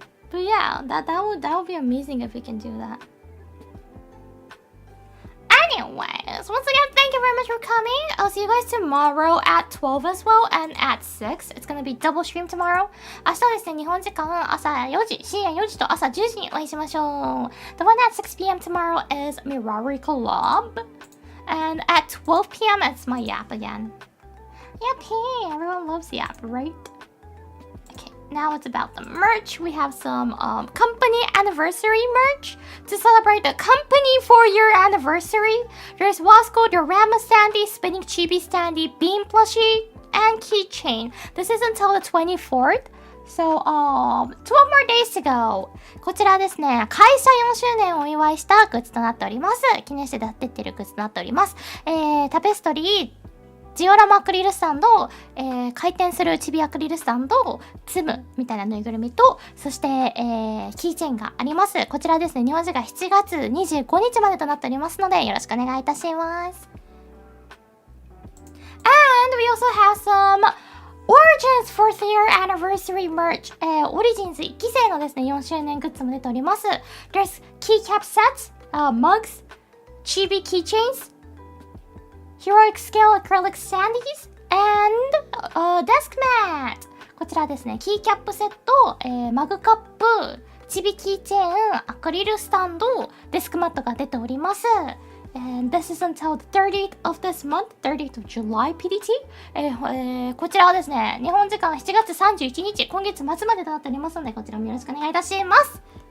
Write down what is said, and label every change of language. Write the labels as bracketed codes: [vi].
[en] But yeah, that would be amazing if we can do that. Anyway, So once again, thank you very much for coming. I'll see you guys tomorrow at 12 as well and at 6. It's gonna be double stream tomorrow. [ja] 明日はですね、日本時間朝4時、深夜4時と朝10時にお会いしましょう。 [en] The one at 6 p.m. tomorrow is Mirari Collab. And at 12 p.m. it's my Yap again. Yep, hey, everyone loves Yap, right? Okay, now it's about the merch. We have some company anniversary merch to celebrate the company 4-year anniversary. There's Wasco, Dorama Standy, Spinning Chibi Standy, Beam Plushie, and Keychain. This is until the 24th. So, 12 more days to go. [ja] こちらですね、会社4周年をお祝いしたグッズとなっております。記念して出てるグッズとなっております。タペストリー、ジオラマアクリルスタンド、回転するチビアクリルスタンド、ツムみたいなぬいぐるみと、そして、キーチェーンがあります。こちらですね、日本時間7月25日までとなっておりますので、よろしくお願いいたします。 [en] And we also have some Origins 4th year anniversary merch. [ja] Origins 1期生のですね、4周年グッズも出ております。 [en] There's keycap sets, mugs, chibi keychains, heroic scale acrylic standees, and desk mat. [ja] こちらですね、キーキャップセット、マグカップ、チビキーチェーン、アクリルスタンド、デスクマットが出ております。 [en] And this is until the 30th of this month, 30th of July PDT. [ja] こちらはですね、日本時間7月31日、今月末までとなっておりますので、こちらもよろしくお願いいたします。